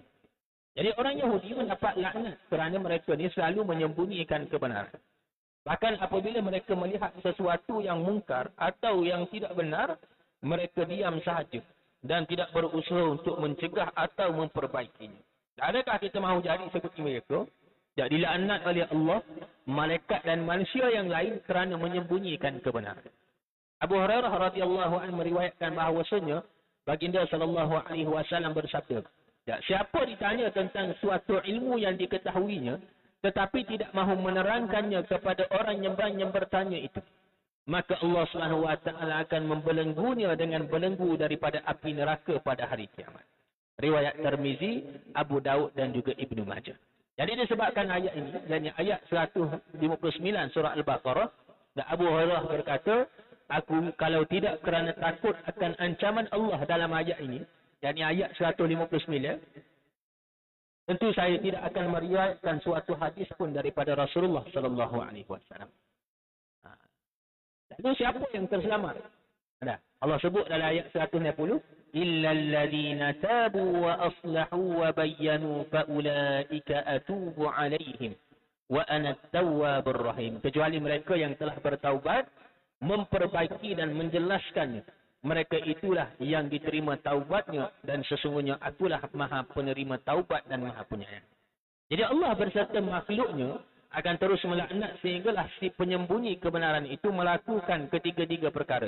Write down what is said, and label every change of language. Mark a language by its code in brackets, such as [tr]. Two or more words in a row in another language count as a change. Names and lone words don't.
[ms] Jadi orang Yahudi mendapat laknat kerana mereka ni selalu menyembunyikan kebenaran. Bahkan apabila mereka melihat sesuatu yang mungkar atau yang tidak benar, mereka diam sahaja dan tidak berusaha untuk mencegah atau memperbaikinya. Adakah kita mahu jadi seperti mereka? Jadi dilaknat oleh Allah, malaikat dan manusia yang lain kerana menyembunyikan kebenaran. Abu Hurairah [ar] رضي الله عنه [ms] meriwayatkan bahawasanya baginda [ar] صلى الله عليه وسلم [ms] bersabda, siapa ditanya tentang suatu ilmu yang diketahuinya tetapi tidak mahu menerangkannya kepada orang yang bertanya itu, maka Allah [ar] سبحانه وتعالى [ms] akan membelenggunya dengan belenggu daripada api neraka pada hari kiamat. Riwayat Tirmizi, Abu Daud dan juga Ibnu Majah. Jadi disebabkan ayat ini, yakni ayat 159 surah Al-Baqarah, dan Abu Hurairah berkata, aku kalau tidak kerana takut akan ancaman Allah dalam ayat ini, yakni ayat 159, tentu saya tidak akan meriwayatkan suatu hadis pun daripada Rasulullah [ar] صلى الله عليه وسلم. [ms] Lalu siapa yang terselamat? Allah sebut dalam ayat 160, [ar] إلا الذين تابوا وأصلحوا وبينوا فأولئك أتوب عليهم وأنا التواب الرحيم. [ms] Kecuali mereka yang telah bertaubat, memperbaiki dan menjelaskannya, mereka itulah yang diterima taubatnya dan sesungguhnya akulah Maha Penerima Taubat dan Maha Penyayang. Jadi Allah berserta makhluknya akan terus melaknat sehinggalah si penyembunyi kebenaran itu melakukan ketiga-tiga perkara.